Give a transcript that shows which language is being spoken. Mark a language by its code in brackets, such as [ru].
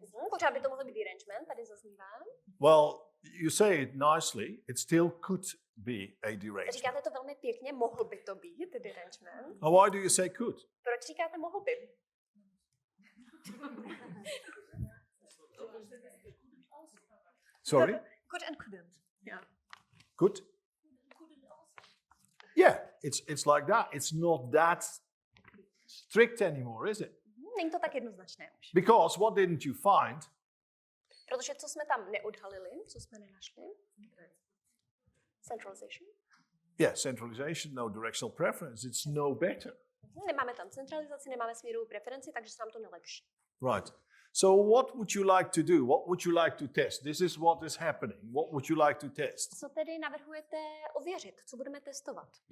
[cs] Pořád by to mohl být derangement, tady zaznívá. [en] Well, you say it nicely. It still could be a derangement. [cs] Říkáte to velmi pěkně, mohl by to být derangement. [en] Now, why do you say could? [cs] Proč říkáte mohl by? [en] Sorry? Could and couldn't. Yeah. Could? Yeah, it's like that. It's not that strict anymore, is it? [cs] Není to tak jednoznačné už. [en] Because what didn't you find? [cs] Protože co jsme tam neodhalili, co jsme nenašli? [en] Centralization. Yeah, centralization, no directional preference. It's no better. [cs] Nemáme tam centralizaci, nemáme směrovou preferenci, takže se nám to nelepší. [en] Right. So what would you like to do? What would you like to test? This is what is happening. What would you like to test? [cs] Co tedy navrhujete ověřit? Co budeme testovat?